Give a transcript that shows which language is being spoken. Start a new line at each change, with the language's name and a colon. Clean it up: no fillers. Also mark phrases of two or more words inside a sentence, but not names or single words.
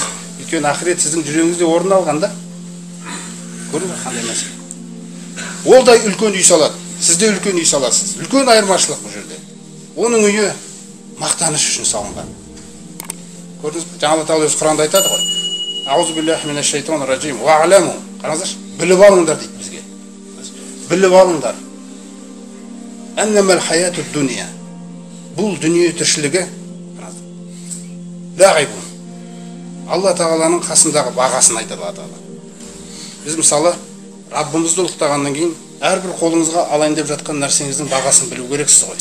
Kazakh: Өйткені ақырет сіздің жүрегіңізде орын алған да. Көрдіңіз бе қандай мәселе? Ол да үлкен үй салады. Сіз де үлкен үй саласыз. Үлкен айырмашылық бұл жерде. Оның үйі мақтаныш үшін салынған. Көрдіңіз бе? Жаңа Алла тағала өз Құранда айтады ғой.
Arabic: أعوذ بالله من الشيطان الرجيم.
Kazakh: Ва'ламу. Қараңыздаршы, біліп алыңдар дейді бізге. Біліп алыңдар.
Arabic: أنما الحياة الدنيا.
Kazakh: Бұл дүние тіршілігі лағибун. Алла тағаланың қасындағы бағасын айтады Алла тағала. Біз мысалы Раббымызды ұлықтағаннан кейін әрбір қолыңызға алайын деп жатқан нәрсеңіздің бағасын білу керексіз ғой.